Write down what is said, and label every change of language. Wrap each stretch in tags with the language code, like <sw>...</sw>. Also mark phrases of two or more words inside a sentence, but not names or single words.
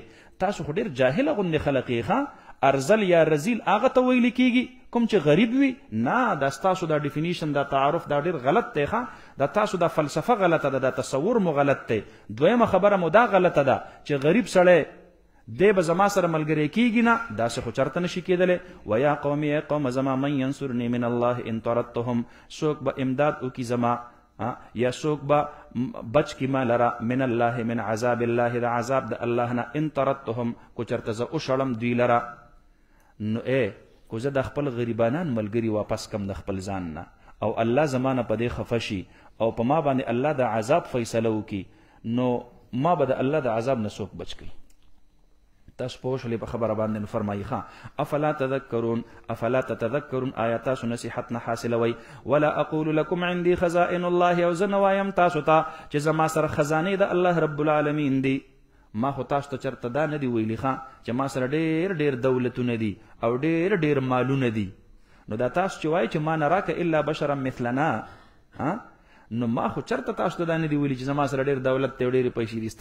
<ps>تاسو خو ډېر جاهله غوندې خلق یې. ښه ارزل یا رزیل هغه ته ویل کېږي کوم چې غریب وي؟ نه، دا ستاسو دا ډیفینیشن، دا تعارف دا ډېر غلط دی. ښه دا تاسو دا فلسفه غلطه ده، دا تصور مو غلط دی. دویمه خبره مو دا غلطه ده چې غریب سړی دی به زما سره ملګری کېږي. نه، داسې خو چرته نشي کېدلی.</ps> <ar>ویا قوم،</ar> <ps>ای قوم زما،</ps> <ar>من ینصرنی من الله ان طردتهم،</ar> <ps>څوک به امداد وکړي زما یا څوک به بچ کی ما لرا</ps> <ar>من الله، من عذاب الله،</ar> <ps>د عذاب د الله نه،</ps> <ar>ان طردتهم،</ar> <ps>کو چرته زه وشړم دوی لرا. نو کو زه د خپل غریبانان ملګري واپس کم د خپل ځان نه، او الله زمانه په دې خفه شي او په ما باندې الله د عذاب فیصله وکړي، نو ما به د الله د عذاب نه څوک بچ کړي. تاسو پوه شولې په خبره باندې. نو فرمایي</ps> <ar>افلا تذکرون، افلا تتذکرون،</ar> <ps>آیا تاسو نصیحت نه حاصلوئ؟</ps> <ar>ولا اقول لكم عندي خزائن الله،</ar> <ps>او زه نه وایم تاسو ته چې زما سره خزانې د الله</ps> <ar>رب العالمین</ar> <ps>دي. ما خو تاسو ته چرته دا نه دي ویلي چې ما سره ډېر ډېر دولتونه دي او ډېر ډېر مالونه دي. نو دا تاسو چې وایي چې</ps> <ar>ما نراک الا بشرا مثلنا،</ar> <ps>نو ما خو چرته تاسو ته دا نه دي ویلي چې زما سره ډېر دولت دی او ډېرې پیسې دي.</ps>